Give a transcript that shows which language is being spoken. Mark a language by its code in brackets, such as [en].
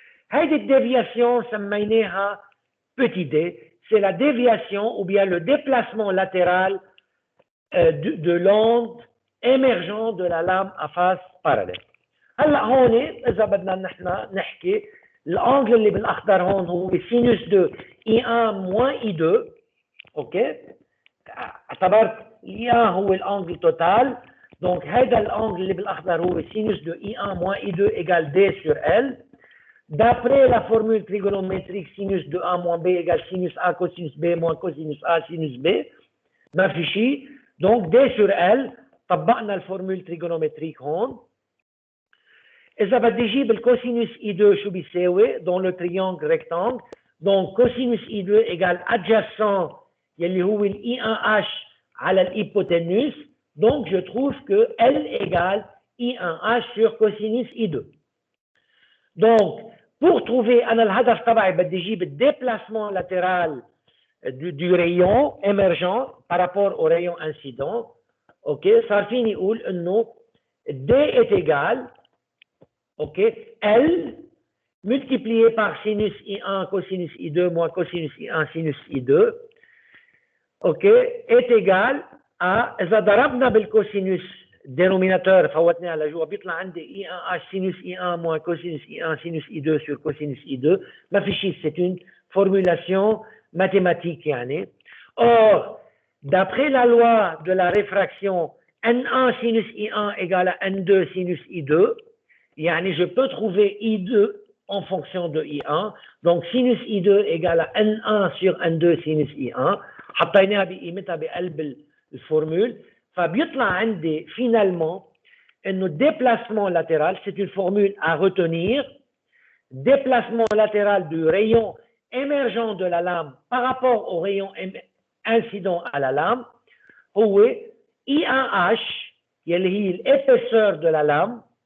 [ar] هيدي الديفياسيون سميناها [fr] petit d, c'est la déviation ou bien le déplacement latéral de l'onde émergent de la lame à face parallèle. [ar] هلا هون اذا بدنا نحن نحكي الانجل اللي بالاخضر هون هو سينوس 2 اي 1 موان اي 2 اوكي اعتبرت اي 1 هو الانجل توتال دونك هذا الانجل اللي بالاخضر هو سينوس 2 اي 1 موان اي 2 ايجال دي سور ال. [fr] D'après la formule trigonométrique sinus de A moins B égale sinus A cosinus B moins cosinus A sinus B [ar] ما في شيء. [fr] Donc D sur L [ar] طبقنا الفورمول [fr] trigonométrique [ar] هون. إذا بدي أجيب الكوسينوس I2 شو بيساوي [fr] dans le triangle rectangle. Donc cosinus I2 égale adjacent [ar] يلي هو ال [fr] I1H [ar] على [fr] الhypoténuse. Donc je trouve que L égale I1H sur cosinus I2. Donc pour trouver [ar] أنا الهدف تبعي بدي أجيب الديبلاسمون لاترال [fr] du rayon émergent par rapport au rayon incident. OK, [ar] صار فيني يقول انه [fr] D est égal OK, L multiplié par sinus I1 cosinus I2 moins cosinus I1 sinus I2 OK est égal à [ar] إذا ضربنا بالكوسينوس [fr] dénominateur [ar] فوتناها لجوا بيطلع عندي [fr] I1H sinus I1 moins cosinus I1 sinus I2 sur cosinus I2. [ar] ما في شيء [fr] c'est une formulation mathématique [ar] يعني. [fr] Or, d'après la loi de la réfraction, N1 sinus I1 égale à N2 sinus I2, [ar] يعني [fr] je peux trouver I2 en fonction de I1. Donc sinus I2 égale à N1 sur N2 sinus I1. [ar] حطيناها بقيمتها بقلب الفورمule. فبيطلع عندي [fr] finalement [ar] انه [fr] déplacement latéral, c'est une formule à retenir. Déplacement latéral du rayon émergent de la lame par rapport au rayon incident à la lame [ar] هو [fr] I1H [ar] يلي هي [fr] l'épaisseur de la lame